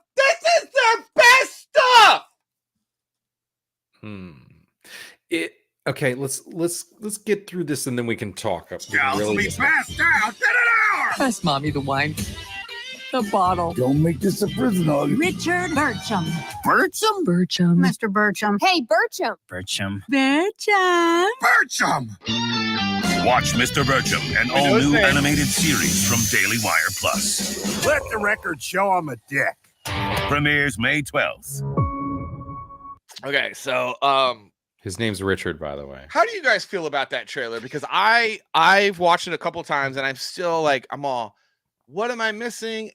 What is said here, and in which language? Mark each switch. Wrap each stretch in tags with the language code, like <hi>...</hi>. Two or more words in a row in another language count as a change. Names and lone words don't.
<en>This is their best stuff. Okay, let's get through this and then we can talk. Gals will be passed out in an hour. Pass mommy the wine. The bottle. Don't make this a prison hug. Richard Birchum. Birchum? Birchum. Mr. Birchum. Hey, Birchum. Birchum. Birchum. Birchum! Watch Mr. Birchum, an all-new animated series from Daily Wire Plus. Let the record show I'm a dick. Premieres May 12th. Okay, so his name's Richard, by the way. how do you guys feel about that trailer? Because I've watched it a couple times and I'm still like, what am I missing?</en>